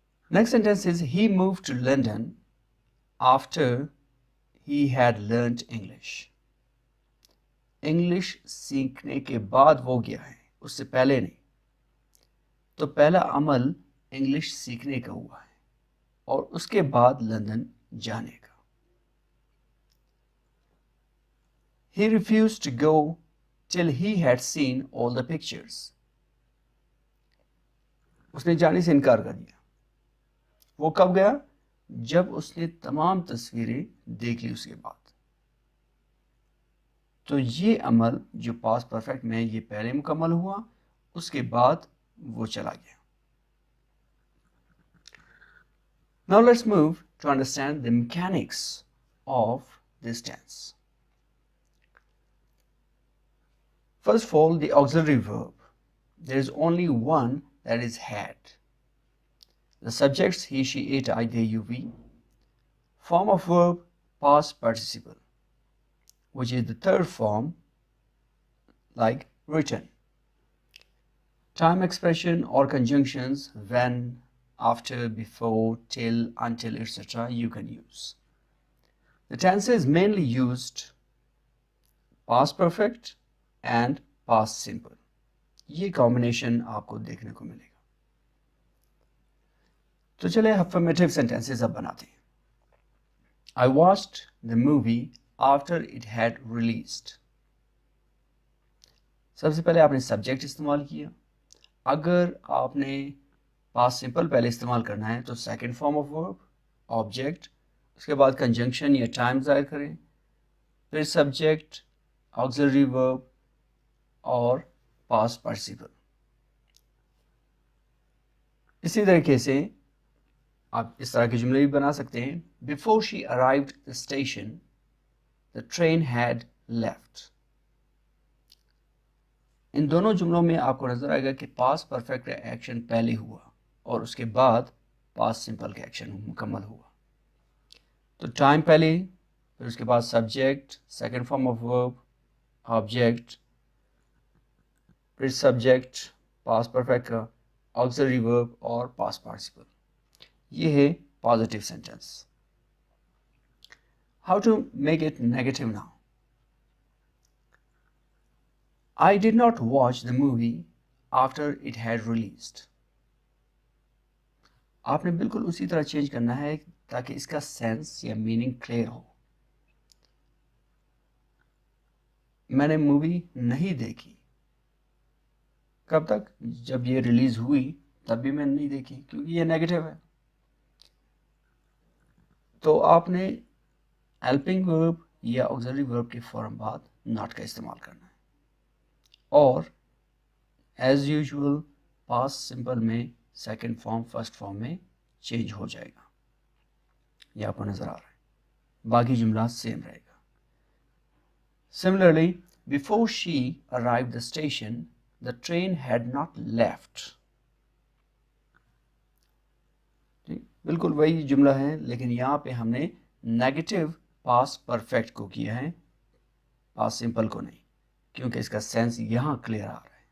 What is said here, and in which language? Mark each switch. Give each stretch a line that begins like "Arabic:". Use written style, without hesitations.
English: Next sentence is he moved to London after he had learned English.
Urdu: English سیکھنے کے بعد وہ گیا ہے، اس سے پہلے نہیں. تو پہلا عمل انگلش سیکھنے کا ہوا ہے اور اس کے بعد لندن جانے کا.
English: He refused to go till he had seen all the pictures.
Urdu: اس نے جانے سے انکار کر دیا. وہ کب گیا؟ جب اس نے تمام تصویریں دیکھ لی اس کے بعد. تو یہ عمل جو پاسٹ پرفیکٹ میں یہ پہلے مکمل ہوا، اس کے بعد وہ چلا گیا.
English: Now let's move to understand the mechanics of this tense. First of all, the auxiliary verb. There is only one, that is had. The subjects he, she, it, I, they, you, we. Form of verb past participle, which is the third form, like written. Time expression or conjunctions when, after, before, till, until, etc. you can use. The tenses mainly used past perfect and past simple.
Urdu: یہ combination آپ کو دیکھنے کو ملے گا. تو چلے affirmative sentences اب بناتے ہیں.
English: I watched the movie after it had released.
Urdu: سب سے پہلے آپ نے سبجیکٹ استعمال کیا. اگر آپ نے پاسٹ سمپل پہلے استعمال کرنا ہے تو second form of verb object, اس کے بعد کنجنکشن یا ٹائم ظاہر کریں، پھر سبجیکٹ، آگزلری ورب اور پاسٹ پارٹیسپل. اسی طریقے سے آپ اس طرح کے جملے بھی بنا سکتے ہیں.
English: Before she arrived the station the train had left.
Urdu: ان دونوں جملوں میں آپ کو نظر آئے گا کہ پاسٹ پرفیکٹ کا ایکشن پہلے ہوا اور اس کے بعد پاسٹ سمپل کا ایکشن مکمل ہوا. تو ٹائم پہلے، پھر اس کے بعد subject, second form of verb object, پھر سبجیکٹ پاسٹ پرفیکٹ کا، آگزلری ورب اور پاسٹ پارٹیسپل. یہ ہے positive sentence.
English: How to make it negative now. I did not watch the movie after it had released.
Urdu: آپ نے بالکل اسی طرح چینج کرنا ہے تاکہ اس کا سینس یا میننگ کلیئر ہو. میں نے مووی نہیں دیکھی. کب تک؟ جب یہ ریلیز ہوئی تب بھی میں نے نہیں دیکھی کیونکہ یہ نیگیٹو ہے. تو آپ نے ہیلپنگ ورب یا آگزلری ورب کے فوراً بعد ناٹ کا استعمال کرنا ہے اور ایز یوزول پاسٹ سمپل میں سیکنڈ فارم فرسٹ فارم میں چینج ہو جائے گا. یہ آپ کو نظر آ رہا ہے، باقی جملہ سیم رہے گا.
English: Similarly before she arrive the station the train had not left.
Urdu: بالکل وہی جملہ ہے لیکن یہاں پہ ہم نے نیگیٹو پاسٹ پرفیکٹ کو کیا ہے، پاسٹ سمپل کو نہیں، کیونکہ اس کا سینس یہاں کلیئر آ رہا ہے.